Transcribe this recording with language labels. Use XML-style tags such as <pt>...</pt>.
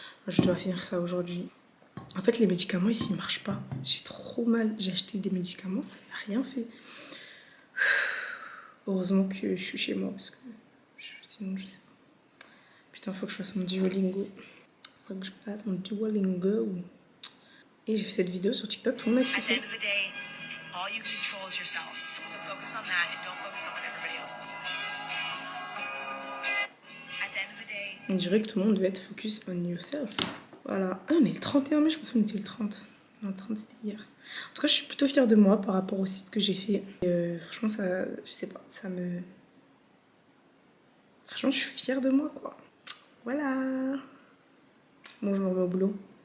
<fr>Je dois finir ça aujourd'hui. En fait, les médicaments ici, ils marchent pas. J'ai trop mal. J'ai acheté des médicaments, ça n'a rien fait. Heureusement que je suis chez moi parce que sinon, je sais pas. Putain, faut que je fasse mon Duolingo. Faut que je fasse mon Duolingo. Et j'ai fait cette vidéo sur TikTok, tout le monde a kiffé.</fr> <en>All you can control is yourself. So focus on that and don't focus on what everybody else is doing. At the end of the day,</en> <fr>On dirait que tout le monde doit être focus</fr> <en>on yourself.</en> <fr>Voilà. Ah, on est le 31 mai, je pense qu'on était le 30. Non, le 30 c'était hier. En tout cas, je suis plutôt fière de moi par rapport au site que j'ai fait. Franchement, ça, je sais pas, ça me... Franchement, je suis fière de moi, quoi. Voilà. Bon, je me remets au boulot.</fr>